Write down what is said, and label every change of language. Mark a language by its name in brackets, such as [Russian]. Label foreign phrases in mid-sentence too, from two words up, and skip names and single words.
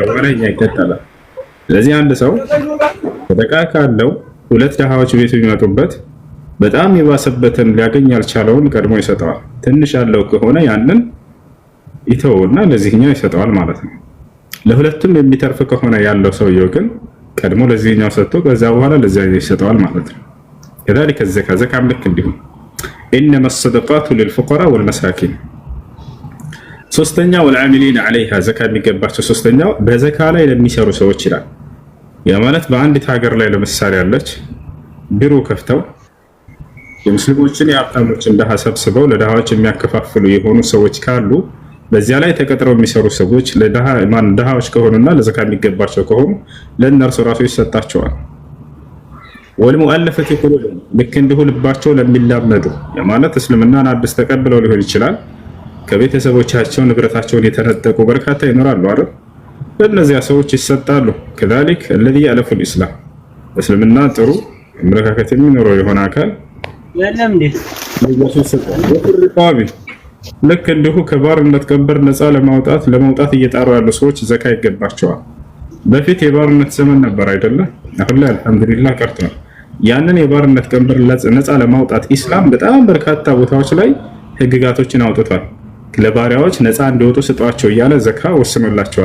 [Amharic] በኋላ እኛ ይከተላል። ስለዚህ አንድ ሰው ሰደቃ ካለው ሁለት ድሃዎች ቤቱ የሚመጡበት በጣም የባሰበትን ሊያገኝ ያልቻለውን ቀድሞ ይሰጠዋል። ትንሽ ያለው ከሆነ ያንን ይተውና ለዚህኛው ይሰጠዋል ማለት ነው። ለሁለቱም የሚተርፍ ከሆነ ያለው ሰውየው ግን ቀድሞ ለዚህኛው ሰጥቶ ከዚያ በኋላ ለዚያኛው ይሰጠዋል ማለት ነው። [Arabic] كذلك الزكاة زكاة [Amharic] ልክ እንዲሁ [Arabic] إنما الصدقات للفقراء والمساكين። [Amharic] ሶስተኛ [Arabic] والعاملين عليها [Amharic] ዘካ የሚገባቸው ሶስተኛው በዘካ ላይ ለሚሰሩ ሰዎች ይላል። ያ ማለት በአንዲት ሀገር ላይ ለምሳሌ ያለች ቢሮ ከፍተው የሙስሊሞችን የሀብታሞችን ድሃ ሰብስበው ለድሃዎች የሚያከፋፍሉ የሆኑ ሰዎች ካሉ በዚያ ላይ ተቀጥረው የሚሰሩ ሰዎች ድሃዎች ከሆኑና ለዘካ የሚገባቸው ከሆኑ ለእነርሱ ራሱ ይሰጣቸዋል። [Arabic] والمؤلفة قلوبهم [Amharic] ልክ እንዲሁ ልባቸው ለሚላመዱ ማለት እስልምናን አዲስ ተቀብለው ሊሆን ይችላል። ከቤተሰቦቻቸው ንብረታቸውን የተነጠቁ በርካታ ይኖራሉ አይደል? ለእነዚያ ሰዎች ይሰጣሉ። ከዛሊክ [Arabic] الذي يألف الإسلام [Amharic] እስልምና ጥሩ አመለካከት የሚኖረው የሆነ አካል የለም እንዴ ለሱ ይሰጣል። ወፍርቃቢ ልክ እንዲሁ ከባርነት ቀንበር ነፃ ለመውጣት እየጣሩ ያሉ ሰዎች ዘካ ይገባቸዋል። በፊት የባርነት ዘመን ነበር አይደለ? አሁን ላይ አልሐምዱሊላህ ቀርቷል። ያንን የባርነት ቀንበር ነፃ ለማውጣት ኢስላም በጣም በርካታ ቦታዎች ላይ ህግጋቶችን አውጥቷል። ለባሪያዎች ነፃ እንዲወጡ ስጧቸው እያለ ዘካ ወስኖላቸዋል